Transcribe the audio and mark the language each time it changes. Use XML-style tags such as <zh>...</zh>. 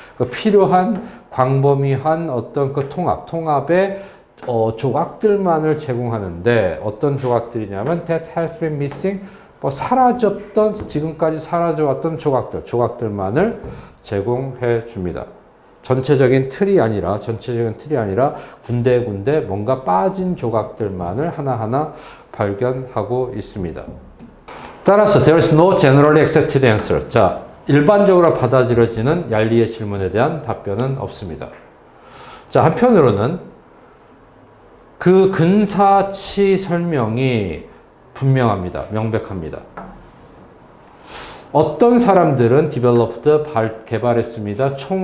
<ko>그 필요한 광범위한 어떤 그 통합의 조각들만을 제공하는데 어떤 조각들이냐면</ko> <en>that has been missing</en> <ko>사라졌던, 지금까지 사라져왔던 조각들만을 제공해 줍니다. 전체적인 틀이 아니라 군데군데 뭔가 빠진 조각들만을 하나하나 발견하고 있습니다. 따라서</ko> <en>there is no generally accepted answer.</en> <ko>자, 일반적으로 받아들여지는 얄리의 질문에 대한 답변은 없습니다. 자, 한편으로는 그 근사치 설명이 분명합니다. 명백합니다. 어떤 사람들은 developed, 개발했습니다.</ko>